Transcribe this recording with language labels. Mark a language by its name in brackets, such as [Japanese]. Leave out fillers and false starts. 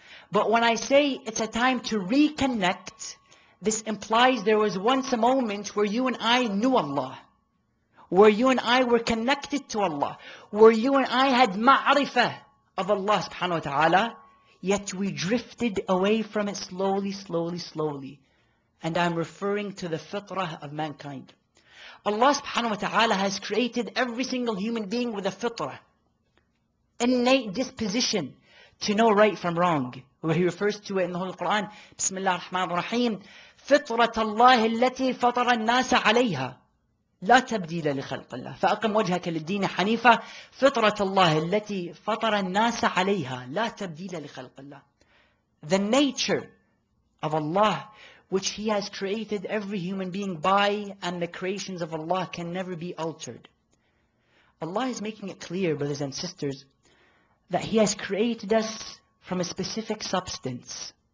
[English] But when I say it's a time to reconnect, this implies there was once a moment where you and I knew Allah, where you and I were connected to Allah, where you and I had ma'rifah of Allah subhanahu wa ta'ala, yet we drifted away from it slowly, slowly, slowly. And I'm referring to the fitrah of mankind. Allah subhanahu wa ta'ala has created every single human being with a fitrah, innate disposition to know right from wrong. Where He refers to it in the Holy Quran, [Arabic] Bismillah ar-Rahman ar-Rahim, فطرة الله التي فطر الناس عليها لا تبديل لخلق الله فأقم وجهك للدين حنيفا فطرة الله التي فطر الناس عليها لا تبديل لخلق الله. [English] The nature of Allah, which He has created every human being by, and the creations of Allah can never be altered. Allah is making it clear, brothers and sisters, that He has created us from a specific substance.